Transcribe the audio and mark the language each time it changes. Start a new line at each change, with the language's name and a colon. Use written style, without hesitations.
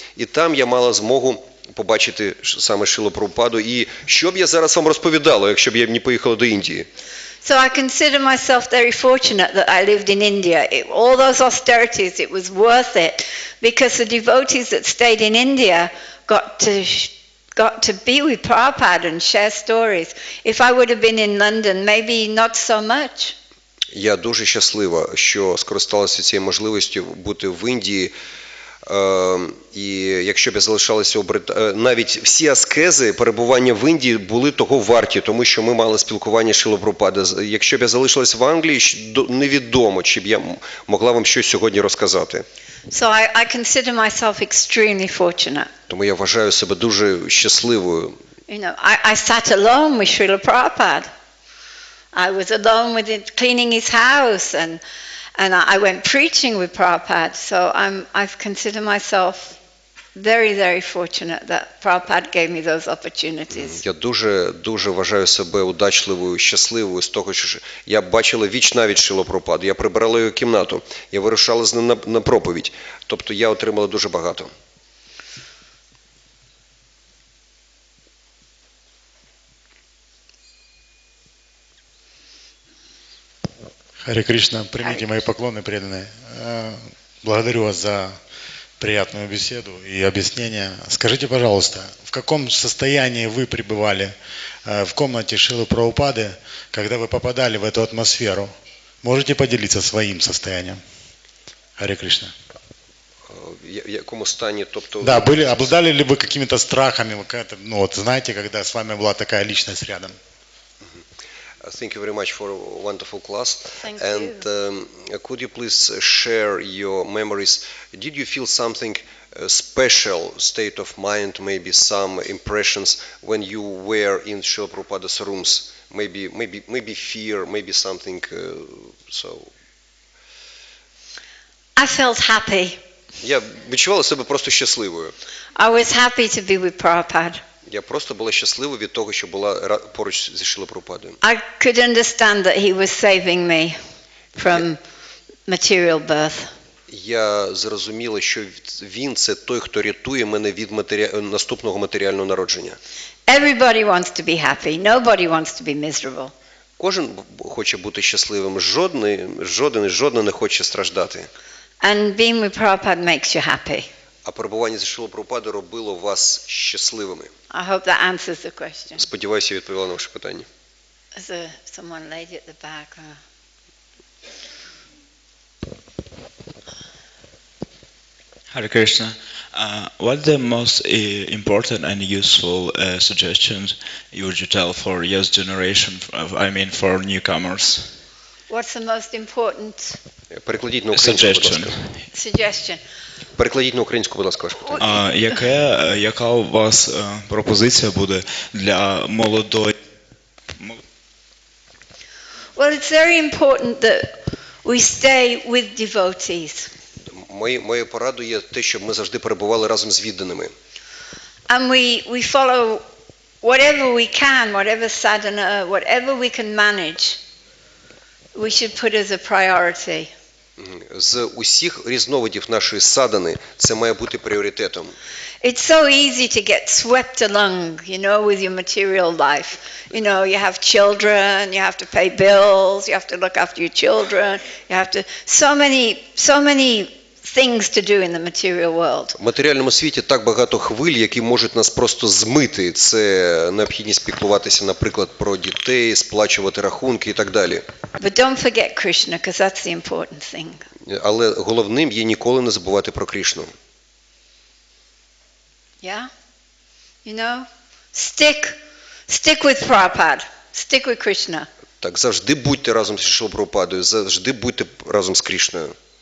Ukrainian: І там я мала змогу побачити саме Шрилу Прабхупаду. І що б я зараз вам розповідала, якщо б я не поїхала до Індії?
English: So I consider myself very fortunate that I lived in India. All those austerities, it was worth it, because the devotees that stayed in India got to be with Prabhupada and share stories. If I would have been in London, maybe not so much.
Ukrainian: Я дуже щаслива, що скористалася цією можливістю бути в Індії. І якщо б я залишалася навіть всі аскези перебування в Індії були того варті, тому що ми мали спілкування з Шрилою Прабхупади. Якщо б я залишилася в Англії, невідомо, чи б я могла вам щось сьогодні розказати.
English: So I consider myself extremely fortunate.
Ukrainian: Тому я вважаю себе дуже щасливою.
English: You know, I sat alone with Srila Prabhupada. I was alone with him, cleaning his house, and I went preaching with Prabhupada. So I've considered myself very, very fortunate that Prabhupada gave me those opportunities.
Ukrainian: Я дуже вважаю себе удачливою, щасливою з того, що я бачила віч-навіч Шрилу Прабхупаду. Я прибирала його кімнату, я вирушала з ним на проповідь. Тобто я отримала дуже багато.
Russian: Харе Кришна, примите мои поклоны преданные. Благодарю вас за приятную беседу и объяснение. Скажите, пожалуйста, в каком состоянии вы пребывали в комнате Шрилы Прабхупады, когда вы попадали в эту атмосферу? Можете поделиться своим состоянием? Харе Кришна.
Ukrainian: В якому стані, тобто...
Russian: Да, обладали ли вы какими-то страхами? Ну, вот знаете, когда с вами была такая личность рядом?
English: Thank you very much for a wonderful class. Thank and could you please share your memories? Did you feel something special state of mind, maybe some impressions when you were in Srila Prabhupada's rooms? Maybe fear, maybe something so. I felt happy.
Ukrainian: Я відчувала себе просто щасливою.
English: I was happy to be with Prabhupada.
Ukrainian: Я просто була щаслива від того, що була поруч зі Шрилою Прабхупадою.
English: I could understand that he was saving me from material birth.
Ukrainian: Я зрозуміла, що він це той, хто рятує мене від наступного матеріального народження.
English: Everybody wants to be happy. Nobody wants to be miserable.
Ukrainian: Кожен хоче бути щасливим. Жоден не хоче страждати.
English: And being with Prabhupada makes you happy.
Ukrainian: А перебування зі Шрилою Прабхупадою робило вас щасливими.
English: I hope that answers the question.
Ukrainian: Сподіваюся, я відповіла на ваше питання.
English: There's someone lady at the back. Hare Krishna. What the most important and useful suggestions you would tell for youth generation? I mean, for newcomers. What's the most important
Ukrainian: Перекладіть на українську, будь ласка.
English: suggestion?
Ukrainian: Перекладіть на українську, будь ласка, ваше питання. Яка у вас пропозиція буде для молодої?
English: Well, it's very important that we stay with devotees.
Ukrainian: Моєю порадою є те, щоб ми завжди перебували разом з відданими.
English: And we follow whatever we can, whatever sadhana, whatever we can manage. we should put as a priority.
Ukrainian: З усіх різновидів нашої садани це має бути пріоритетом.
English: It's so easy to get swept along, with your material life. You have children, you have to pay bills, you have to look after your children, you have to so many things to do in the material world.
Ukrainian: В матеріальному світі так багато хвиль, які можуть нас просто змити. Це необхідність піклуватися, наприклад, про дітей, сплачувати рахунки і так далі.
English: But don't forget Krishna, because that's the important thing.
Ukrainian: Але головним є ніколи не забувати про Крішну.
English: Yeah? Stick with Prabhupada. Stick with Krishna.
Ukrainian: Так, завжди будьте разом з Шрилою Прабхупадою, завжди будьте разом з Крішною.